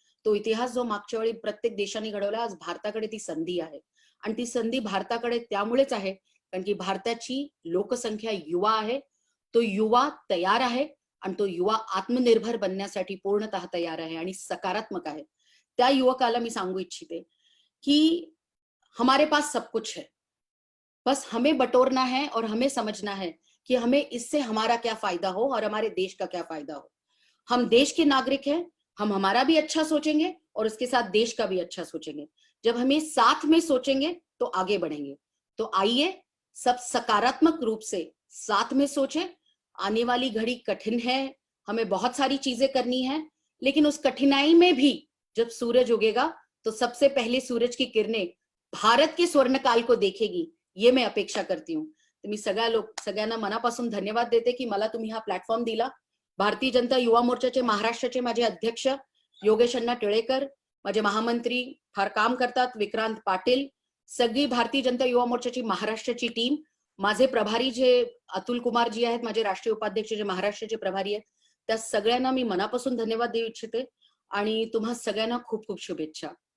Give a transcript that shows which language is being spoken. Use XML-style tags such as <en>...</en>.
<mr>तो इतिहास जो मागच्या वेळी प्रत्येक देशाने घडवला, आज भारताकडे ती संधी आहे. आणि ती संधी भारताकडे त्यामुळेच आहे कारण की भारताची लोकसंख्या युवा आहे, तो युवा तयार आहे आणि तो युवा आत्मनिर्भर बनण्यासाठी पूर्णतः तयार आहे आणि सकारात्मक आहे. त्या युवकाला मी सांगू इच्छिते</mr> <hi>कि हमारे पास सब कुछ है, बस हमें बटोरना है और हमें समझना है कि हमें इससे हमारा क्या फायदा हो और हमारे देश का क्या फायदा हो. हम देश के नागरिक हैं, हम हमारा भी अच्छा सोचेंगे और उसके साथ देश का भी अच्छा सोचेंगे. जब हम ये साथ में सोचेंगे तो आगे बढ़ेंगे. तो आइए सब सकारात्मक रूप से साथ में सोचें. आने वाली घड़ी कठिन है, हमें बहुत सारी चीजें करनी है, लेकिन उस कठिनाई में भी जब सूरज उगेगा तो सबसे पहले सूरज की किरणें भारत के स्वर्णकाल को देखेगी, ये मैं अपेक्षा करती हूँ.</hi> <mr>तर मी सगळ्यांना मनापासून धन्यवाद देते की मला तुम्ही हा प्लॅटफॉर्म दिला. भारतीय जनता युवा मोर्चाचे महाराष्ट्राचे माझे अध्यक्ष योगेश अण्णा टिळेकर, माझे महामंत्री फार काम करतात, विक्रांत पाटील, सगळी भारतीय जनता युवा मोर्चाची महाराष्ट्राची टीम, माझे प्रभारी जे अतुल कुमार जी आहेत, माझे राष्ट्रीय उपाध्यक्ष जे महाराष्ट्राचे प्रभारी आहेत, त्या सगळ्यांना मी मनापासून धन्यवाद देऊ इच्छिते आणि तुम्हा सगळ्यांना खूप खूप शुभेच्छा.</mr>